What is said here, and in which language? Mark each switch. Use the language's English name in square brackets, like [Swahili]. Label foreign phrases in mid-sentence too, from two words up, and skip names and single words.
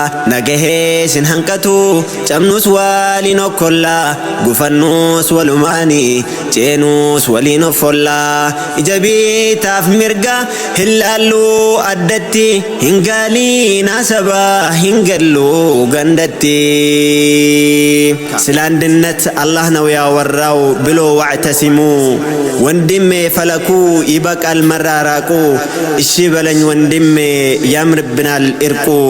[Oromo] Nagahee sin hanqatu cabnus waliin okkolla gufannus walumaani ceenus waliin offolla. Ija biitaaf mirga hin laallu addatti hin gaalii nasaba hin gallu gandatti. Silaan dinnat Allah [Amharic] ነው ያወራው ብሎ واعتصموا ወንድሜ ፈለኩ ይበቃል መራራቁ። እሺ በለኝ ወንድሜ ያምርብናል እርቁ።